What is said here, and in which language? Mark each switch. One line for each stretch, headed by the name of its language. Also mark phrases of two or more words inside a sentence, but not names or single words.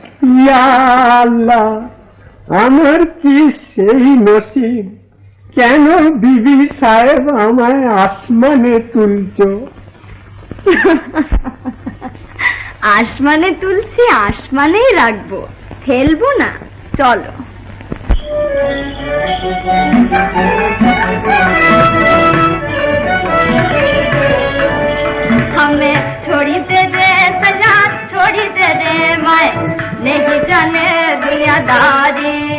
Bangla: ইয়া আল্লাহ, আমার কি সেই নসিব, কেন বিবি সাহেব আমায় আসমানে তুলছ? আসমানে তুলছি, আসমানেই রাখবো, ফেলবো না। চলো।
Hindi: हमें छोड़ी दे दे सजा, छोड़ी दे दे मैं नहीं जाने दुनियादारी।